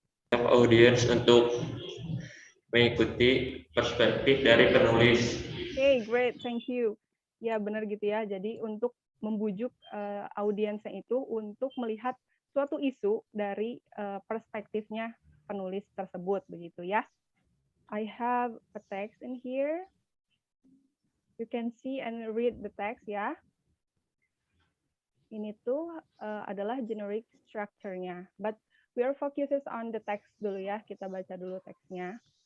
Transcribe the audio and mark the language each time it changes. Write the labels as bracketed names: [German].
[Indonesian] Audiens untuk mengikuti perspektif dari penulis. [English] Okay, great. Thank you. Ya, benar gitu ya. [Indonesian] Jadi, untuk membujuk audiensnya itu untuk melihat suatu isu dari perspektifnya penulis tersebut, begitu ya. [English] I have a text in here. You can see and read the text ya. [Indonesian] Ini tuh adalah generic structure-nya. [English] But we are focuses on the text dulu ya. Kita baca dulu teksnya.